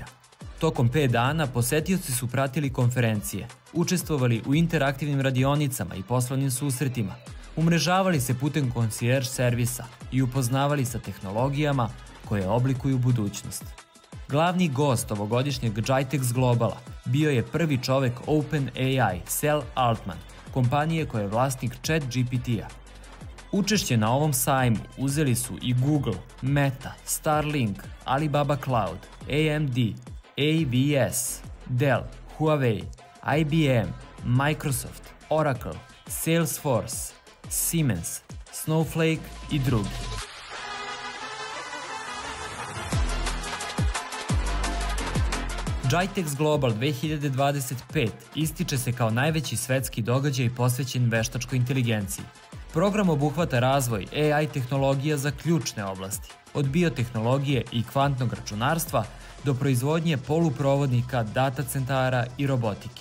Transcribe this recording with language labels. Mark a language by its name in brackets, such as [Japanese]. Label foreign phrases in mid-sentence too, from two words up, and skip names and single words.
[Serbian] Tokom 5 dana posetioci su pratili konferencije, učestvovali u interaktivnim radionicama i poslovnim susretima, umrežavali se putem concierge servisa i upoznavali sa tehnologijama koje oblikuju budućnost. Glavni gost ovogodišnjeg GITEX Globala bio je prvi čovek OpenAI, Sam Altman, kompanije koja je vlasnik ChatGPT-a. Učešće na ovom sajmu uzeli su i Google, Meta, Starlink, Alibaba Cloud, AMD, AWS, Dell, Huawei, IBM, Microsoft, Oracle, Salesforce, Siemens, Snowflake i drugi. GITEX Global 2025 ističe se kao najveći svetski događaj posvećen veštačkoj inteligenciji. Program obuhvata razvoj AI tehnologija za ključne oblasti, od biotehnologije i kvantnog računarstva do proizvodnje poluprovodnika, data centara i robotike.